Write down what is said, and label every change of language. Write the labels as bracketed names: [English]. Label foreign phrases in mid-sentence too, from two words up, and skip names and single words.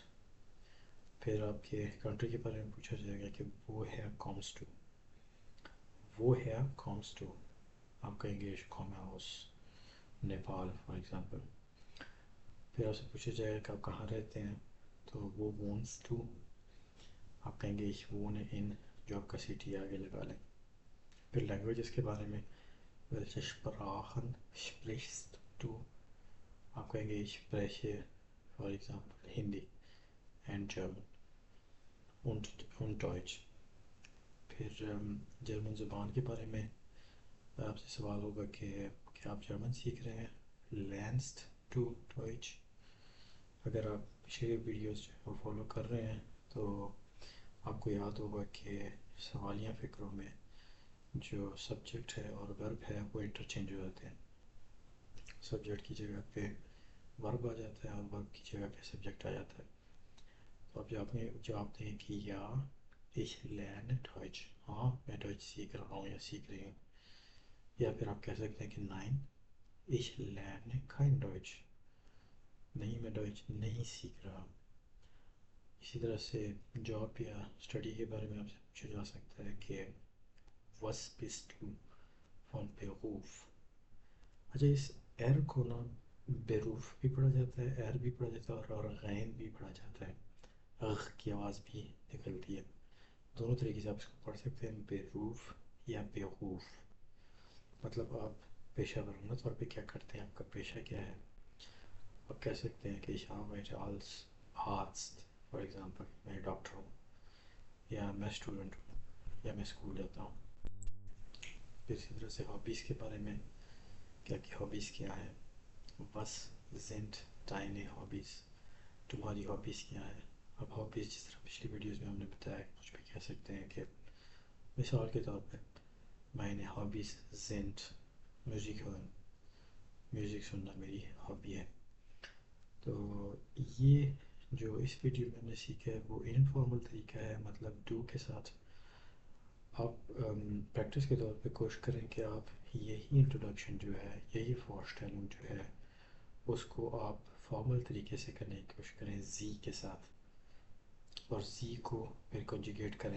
[Urdu] پھر آپ کے کنٹری کے بارے میں پوچھا جائے گا کہ وہ ہے [German] kommst du, [Urdu] آپ کہیں گے [German] komm aus Nepal [English] for example. [Urdu] پھر آپ سے پوچھا جائے گا کہ آپ کہاں رہتے ہیں، تو وہ [German] wohnst du, [Urdu] آپ کہیں گے [German] wohne in, [Urdu] جو آپ کا سٹی آگے لگا لیں. پھر لینگویجز کے بارے میں [German] welche Sprachen sprichst du، [Urdu] آپ کہیں گے spreche [English] for example Hindi and German [Urdu] ڈوائچ. پھر جرمن زبان کے بارے میں آپ سے سوال ہوگا کہ کیا آپ جرمن سیکھ رہے ہیں. [German] lernst du Deutsch. [Urdu] اگر آپ پچھلے ویڈیوز کو فالو کر رہے ہیں تو آپ کو یاد ہوگا کہ سوالیہ فکروں میں جو سبجیکٹ ہے اور ورب ہے وہ انٹرچینج ہو جاتے ہیں. سبجیکٹ کی جگہ پہ ورب آ جاتا ہے اور ورب کی جگہ پہ سبجیکٹ آ جاتا ہے. تو آپ جواب دیں کہ یا [German] ich lerne Deutsch، [Urdu] ہاں میں ڈوائچ سیکھ رہا ہوں یا سیکھ رہی ہوں. یا پھر آپ کہہ سکتے ہیں کہ [German] nein ich lerne kein Deutsch، [Urdu] نہیں میں ڈوائچ نہیں سیکھ رہا. اسی طرح سے جاب یا اسٹڈی کے بارے میں آپ سے پوچھا جا سکتا ہے کہ [German] was bist du von Beruf. [Urdu] اچھا، اس ار کو نا بیروف بھی پڑھا جاتا ہے، ار بھی پڑھا جاتا ہے اور غین بھی پڑھا جاتا ہے، اغ کی آواز بھی نکلتی ہے. دونوں طریقے سے آپ اس کو پڑھ سکتے ہیں، بیروف یا بیغوف. مطلب آپ پیشہ ورانہ طور پہ کیا کرتے ہیں، آپ کا پیشہ کیا ہے. آپ کہہ سکتے ہیں کہ [German] arbeite als Arzt [English] for example, [Urdu] میں ڈاکٹر ہوں، یا میں اسٹوڈنٹ ہوں، یا میں اسکول جاتا ہوں. پھر اسی طرح سے ہابیز کے بارے میں کیا کہ ہابیز کیا ہے. [German] was sind deine Hobbys، [Urdu] تمہاری ہابیز کیا ہے. اب ہابیز جس طرح پچھلی ویڈیوز میں ہم نے بتایا کچھ بھی کہہ سکتے ہیں کہ مثال کے طور پہ [German] meine Hobbys sind Musik hören, [Urdu] میوزک سننا میری ہابی ہے. تو یہ جو اس ویڈیو میں ہم نے سیکھا ہے وہ انفارمل طریقہ ہے، مطلب ڈو کے ساتھ. آپ پریکٹس کے طور پہ کوشش کریں کہ آپ یہی انٹروڈکشن جو ہے، یہی فورسٹیلنگ جو ہے، اس کو آپ فارمل طریقے سے کرنے کی کوشش کریں زی کے ساتھ، اور زی کو پھر کنجوگیٹ کریں.